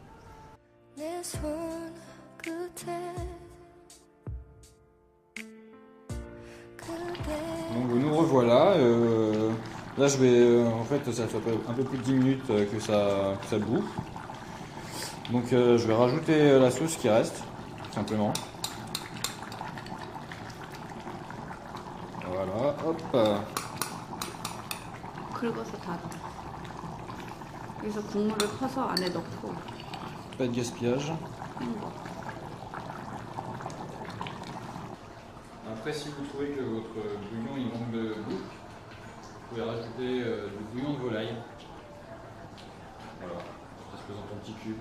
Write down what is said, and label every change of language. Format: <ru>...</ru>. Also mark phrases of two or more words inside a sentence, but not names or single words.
<fr>Donc nous revoilà. Là je vais, en fait ça fait un peu plus de 10 minutes que ça bout. Donc je vais rajouter la sauce qui reste, tout simplement. Voilà, hop.</fr> <ko>긁어서 다 넣어. 여기서 국물을 퍼서 안에 넣고</ko> <fr>Pas de gaspillage.</fr> <ko>헹궈.</ko> <fr>Après, si vous trouvez que votre bouillon il manque de goût, vous pouvez rajouter du bouillon de volaille. Voilà, ça se présente en petits cubes.</fr>